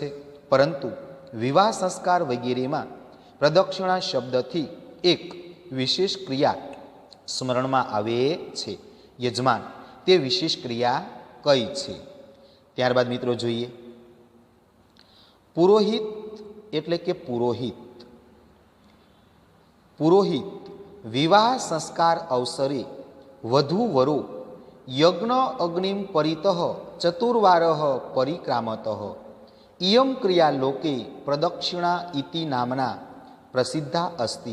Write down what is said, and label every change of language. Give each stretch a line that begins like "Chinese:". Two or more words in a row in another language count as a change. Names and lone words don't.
Gujarati: પરંતુ વિવાહ સંસ્કાર વગેરેમાં પ્રદક્ષિણા શબ્દથી એક વિશેષ ક્રિયા સ્મરણમાં આવે છે. યજમાન. તે વિશેષ ક્રિયા કઈ છે. ત્યારબાદ મિત્રો જોઈએ પુરોહિત એટલે કે પુરોહિત,
Sanskrit: पुरोहित विवाह संस्कार अवसरे वधू वरो यज्ञ अग्निम परितः चतुर्वारः परिक्रामतः इयं क्रिया लोके प्रदक्षिणा इति नामना प्रसिद्धा अस्ति।